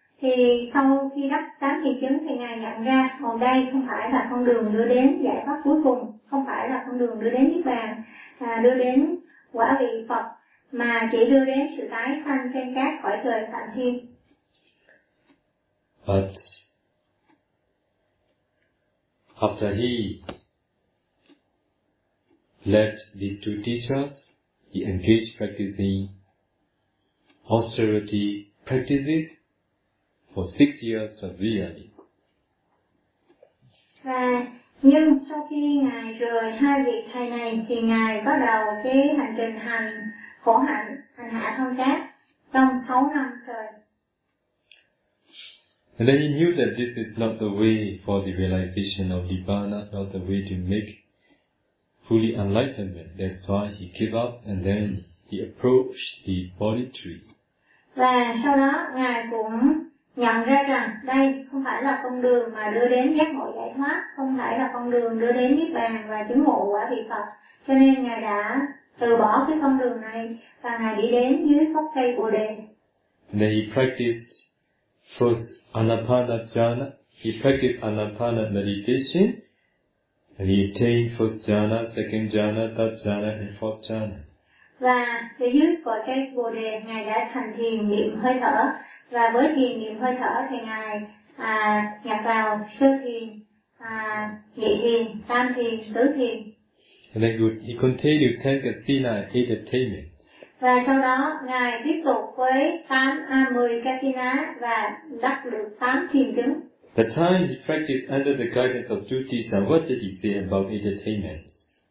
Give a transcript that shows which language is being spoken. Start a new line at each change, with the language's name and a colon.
Vietnamese: Thì sau khi đắc 8 thiền chứng thì Ngài nhận ra hồi đây không phải là con đường đưa đến giải thoát cuối cùng, không phải là con đường đưa đến Niết Bàn, đưa đến quả vị Phật, mà chỉ đưa đến sự tái sanh trên cát khỏi trời phạm thiên.
English: But after he left these two teachers, he engaged practicing austerity practices for 6 years of Vyani.
Vietnamese: Và nhưng sau khi Ngài rời hai vị thầy này thì Ngài bắt đầu cái hành trình hành khổ hạnh hành hạ thân xác trong 6 năm trời.
English: And then he knew that this is not the way for the realization of Nibbana, not the way to make fully enlightenment. That's why he gave up and then he approached the Bodhi tree.
Vietnamese: Và sau đó ngài cũng nhận ra rằng đây không phải là con đường mà đưa đến giác ngộ giải thoát, không phải là con đường đưa đến niết bàn và chứng ngộ quả vị Phật. Cho nên ngài đã từ bỏ cái con đường này và ngài đi đến dưới gốc cây Bồ đề.
English: And then he practiced first anapana jhana. He practiced anapana meditation and he attained first jhana, second jhana, third jhana and fourth jhana.
Vietnamese: Và từ dưới của cây Bồ đề, ngài đã thành thiền niệm hơi thở, và với thiền niệm hơi thở thì ngài nhập vào sơ thiền, nhị thiền, tam thiền, tứ thiền.
English: And then he continued 10 kasina and 8 attainments.
Vietnamese: Và sau đó ngài tiếp tục với 10 kasina và đắc được 8 thiền chứng.
English: The time he practiced under the guidance of two teachers, what did he say about 8 attainments?